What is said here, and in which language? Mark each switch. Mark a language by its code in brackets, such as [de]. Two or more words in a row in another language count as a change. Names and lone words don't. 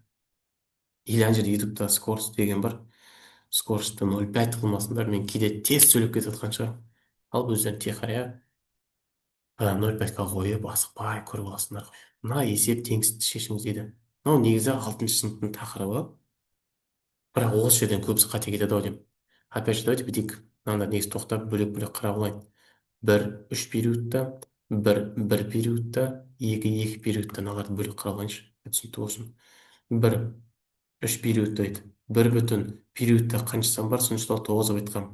[kk] Или ана жерде ютубта скорс деген бар. Скорсты 0,5 қылмасындар, мен кейде тез сөйлеп кетіп жатқан шығармын. Ал өздерің тихоря 0,5-қа қойып, асықпай көріп аласыңдар ғой. Мына есеп теңсіздікті шешіңіз дейді. Мынау негізі 6-шы сыныптың тақырыбы. Бірақ осы жерден көбісі қате кетеді ау деймін. [ru] Опять же, давайте бүйтейік. [kk] Мынаны негізі тоқтап бөлек-бөлек қарап алайын. Бір үш периодта, бір периодта, екі периодта, мыналарды бөлек қарап алайыншы. Түсінікті болсын. Бір үш периодта дейді. Бір бүтін периодта қанша сан бар, соның ішінде тоғыз деп айтқам.